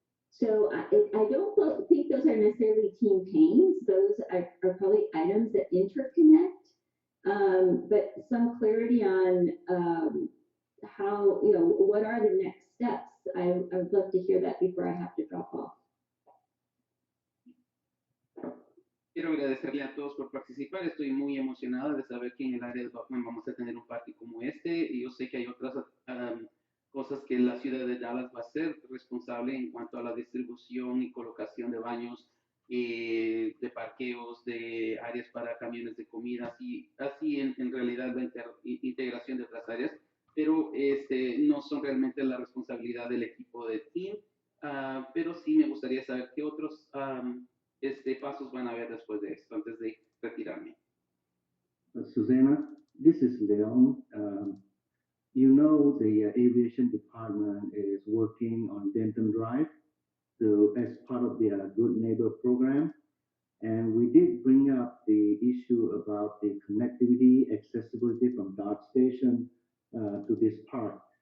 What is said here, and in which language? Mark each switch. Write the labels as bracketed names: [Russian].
[English] So I don't think those are necessarily team pains. Those are probably items that interconnect. But some clarity on how, what are the next steps? I would love to hear that before I have to drop off. [Spanish] Quiero agradecerle a todos por participar. Estoy muy emocionada de saber que en el área de Bachman vamos a tener un parque como este. Y yo sé que hay otras cosas que la ciudad de Dallas va a ser responsable en cuanto a la distribución y colocación de baños, de parqueos, de áreas para camiones de comida, así en realidad la integración de otras áreas, pero no son realmente la responsabilidad del equipo de team, pero sí me gustaría saber qué otros pasos van a haber después de esto, antes de retirarme. [English] Susanna, this is Leon. You know the aviation department is working on Denton Drive as part of the Good Neighbor program. And we did bring up the issue about the connectivity, accessibility from DART station to this park.